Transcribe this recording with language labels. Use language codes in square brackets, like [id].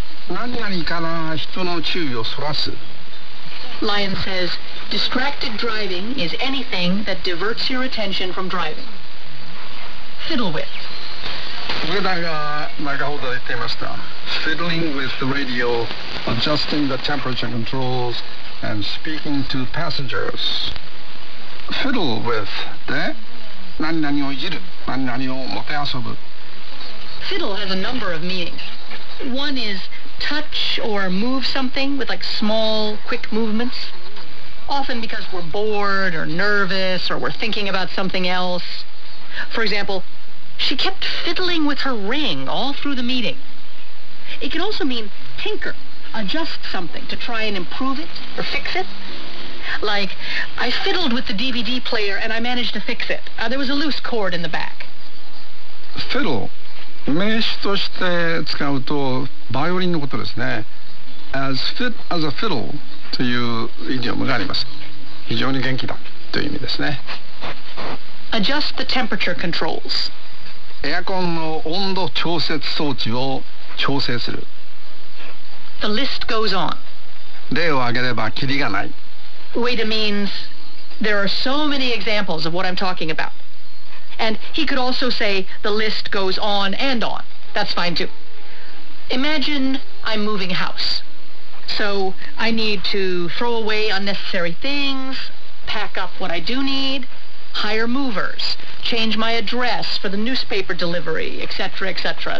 [ja] 何々から人の注意をそらす。 [en] Lion says, distracted driving is anything that diverts your attention from driving. Fiddle with. [ja] 上田が長ほど言っていました。 [en] Fiddling with the radio, adjusting the temperature controls, and speaking to passengers. [ja] Fiddle with, で?何々をいじる、何々をもてあそぶ。 [en] Fiddle has a number of meanings. One is touch or move something with like small, quick movements. Often because we're bored or nervous or we're thinking about something else. For example, she kept fiddling with her ring all through the meeting. It can also mean tinker, adjust something to try and improve it or fix it. Like, I fiddled with the DVD player and I managed to fix it. There was a loose cord in the back. Fiddle. [ja] 名詞として使うとバイオリンのことですね。 [en] As fit as a fiddle [ja] というイディオムがあります。非常に元気だという意味ですね。 [en] Adjust the temperature controls. [ja] エアコンの温度調節装置を調整する。 [en] The list goes on. [ja] 例を挙げればキリがない。 [en] Ueda means there are so many examples of what I'm talking about. And he could also say the list goes on and on. That's fine too. Imagine I'm moving a house. So I need to throw away unnecessary things, pack up what I do need, hire movers, change my address for the newspaper delivery, etc., etc.